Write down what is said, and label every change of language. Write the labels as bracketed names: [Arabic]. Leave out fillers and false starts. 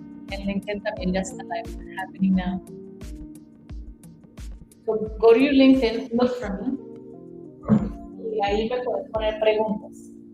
[Spanish] En LinkedIn también ya está [English] live happening now. So go to your LinkedIn, look for me. [Spanish] Y ahí me puedes poner preguntas.